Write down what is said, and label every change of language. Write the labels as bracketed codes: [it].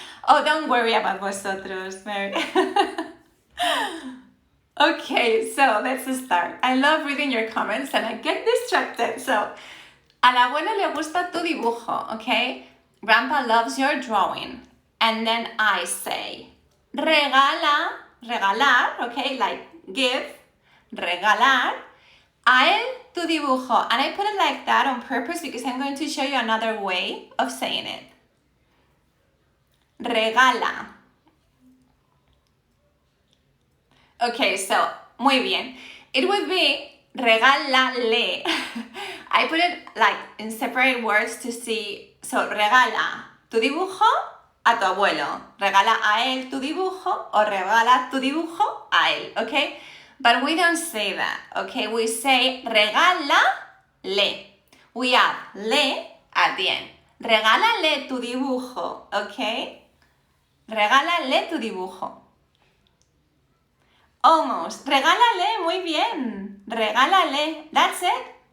[en] Oh, don't worry about vosotros, Mary. Okay, so let's start. I love reading your comments and I get distracted. [es] So, al abuelo le gusta tu dibujo, okay? [en] Grandpa loves your drawing. And then I say, regalar, okay, like give, regalar, [es] a él tu dibujo. [en] And I put it like that on purpose because I'm going to show you another way of saying it. Regala. Okay, so, [es] muy bien. [en] It would be regálale. I put it like in separate words to see. [es] So, regala tu dibujo a tu abuelo. Regala a él tu dibujo o regala tu dibujo a él, okay? [en] But we don't say that, okay? We say regálale. We add le at the end. [es] Regálale tu dibujo, okay? Regálale tu dibujo. Almost. Regálale, muy bien. Regálale. [en] That's it.